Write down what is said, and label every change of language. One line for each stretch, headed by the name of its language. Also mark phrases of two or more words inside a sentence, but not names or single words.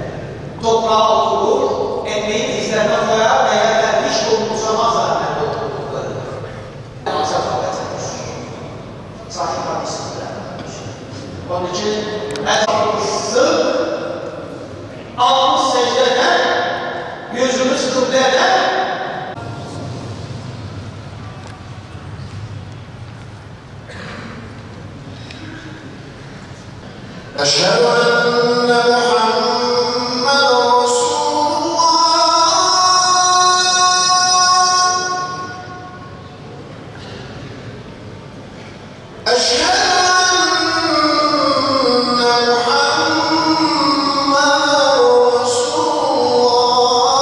Turkish: Toprağa oturur, ekmeğin dizlerine koyar ve yerler hiç umursamazlar nerede oturdukları. Namaza kavga etmiş. Sahih hadisinde. Onun için etrafımızı alnımız secdeden, yüzümüz kıbleden,
Arabic: أشهد أن محمدًا رسول الله أشهد أن محمدًا رسول